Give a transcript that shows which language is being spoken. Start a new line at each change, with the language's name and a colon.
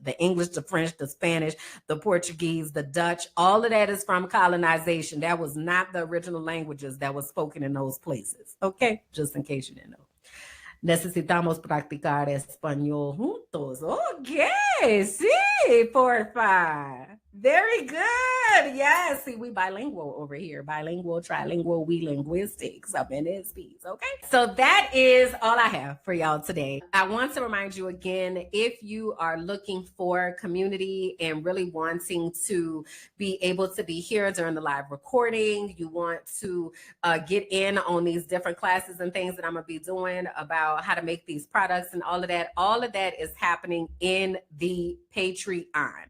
English: The English, the French, the Spanish, the Portuguese, the Dutch, all of that is from colonization. That was not the original languages that was spoken in those places. Okay, just in case you didn't know.
Spanish: Necesitamos practicar español juntos.
English: Okay, sí, porfa. Very good. Yes, see, we bilingual over here. Bilingual, trilingual, we linguistics up in this piece, okay? So that is all I have for y'all today. I want to remind you again, if you are looking for community and really wanting to be able to be here during the live recording, you want to get in on these different classes and things that I'm gonna be doing about how to make these products and all of that is happening in the Patreon.